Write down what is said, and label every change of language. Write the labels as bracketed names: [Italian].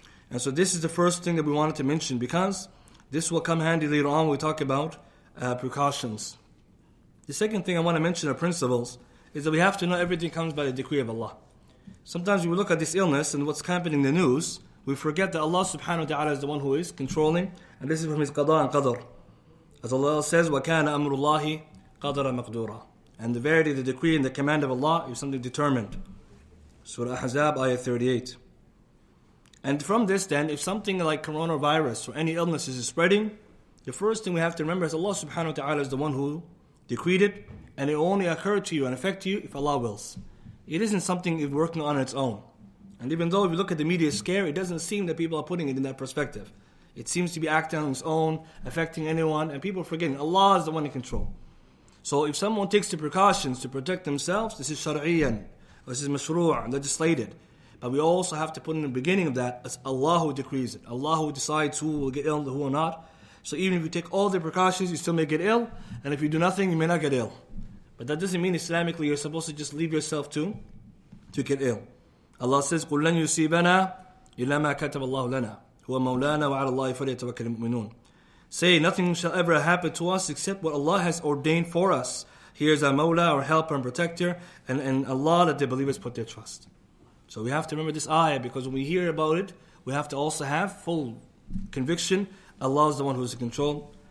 [English] And so this is the first thing that we wanted to mention, because this will come handy later on when we talk about precautions. The second thing I want to mention are principles, is that we have to know everything comes by the decree of Allah. Sometimes when we look at this illness and what's happening in the news, we forget that Allah subhanahu wa ta'ala is the one who is controlling, and this is from His qada and qadr. As Allah says, [Arabic] وَكَانَ أَمْرُ اللَّهِ قَدَرًا مَقْدُورًا. [English] And the verity, the decree and the command of Allah is something determined. Surah Ahzab, ayah 38. And from this then, if something like coronavirus or any illness is spreading, the first thing we have to remember is Allah subhanahu wa ta'ala is the one who decreed it, and it will only occur to you and affect you if Allah wills. It isn't something it's working on its own. And even though if you look at the media scare, it doesn't seem that people are putting it in that perspective. It seems to be acting on its own, affecting anyone, and people are forgetting Allah is the one in control. So if someone takes the precautions to protect themselves, this is shar'iyyan, this is mashru', legislated. But we also have to put in the beginning of that, it's Allah who decrees it. Allah who decides who will get ill and who will not. So even if you take all the precautions, you still may get ill. And if you do nothing, you may not get ill. But that doesn't mean Islamically you're supposed to just leave yourself to get ill. Allah says, [Arabic] قُلْ لَنْ يُصِيبَنَا إِلَّا مَا كَتَبَ اللَّهُ لَنَا هُوَ مَوْلَانَا وَعَلَى اللَّهِ فَلْيَتَوَكَّلِ الْمُؤْمِنُونَ. [English] Say, nothing shall ever happen to us except what Allah has ordained for us. He is our Mawla, our helper and protector, and Allah that the believers put their trust. So we have to remember this ayah, because when we hear about it, we have to also have full conviction. Allah is the one who is in control.